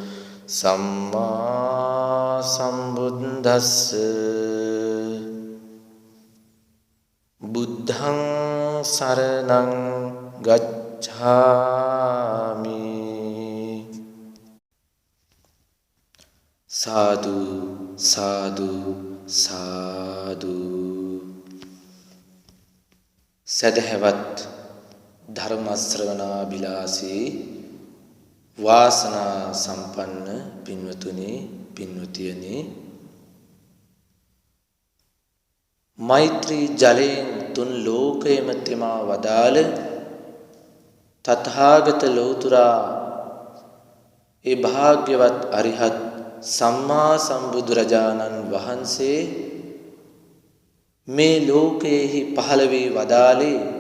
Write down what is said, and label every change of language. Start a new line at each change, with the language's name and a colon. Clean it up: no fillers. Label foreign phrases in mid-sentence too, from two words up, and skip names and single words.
Pali: සම්මා සම්බුද්දස්ස බුද්ධං සරණං ගච්ඡාමි සාදු සාදු සාදු
Sinhala: සදහවත් ධර්ම ශ්‍රවණාබිලාසී වාසනා සම්පන්න පින්වතුනි පින්වතියනි මෛත්‍රී ජලයෙන් තුන් ලෝකයේම තෙමා වදාළ තථාගත ලෞතුරා ඒ භාග්‍යවත් අරිහත් සම්මා සම්බුදුරජාණන් වහන්සේ මේ ලෝකයේහි පහළ වී වදාළේ